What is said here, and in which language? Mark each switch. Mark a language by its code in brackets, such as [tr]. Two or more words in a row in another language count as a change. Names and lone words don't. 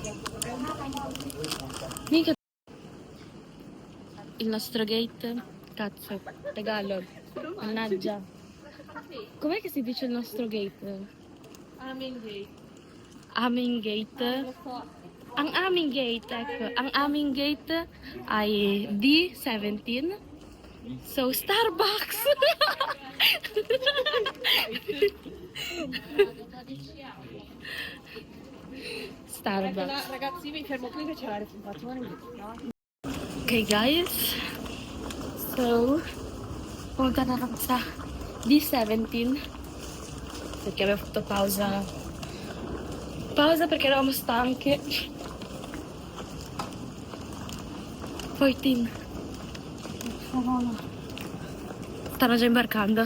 [it] Mica. Il nostro gate. Cazzo, Tagalog. Mannaggia. Com'è che si dice il nostro gate? [tl] Aming gate. Ang aming gate, ecco. Ang aming gate ay D17. [en] So, Starbucks! Starbucks. [it] Ragazzi, mi fermo qui che c'è la registrazione. [en] Okay, guys. [tl] So, pumunta na kami sa D17. [it] Perché abbiamo fatto pausa. Pausa perché eravamo stanche. 14. Stanno già imbarcando.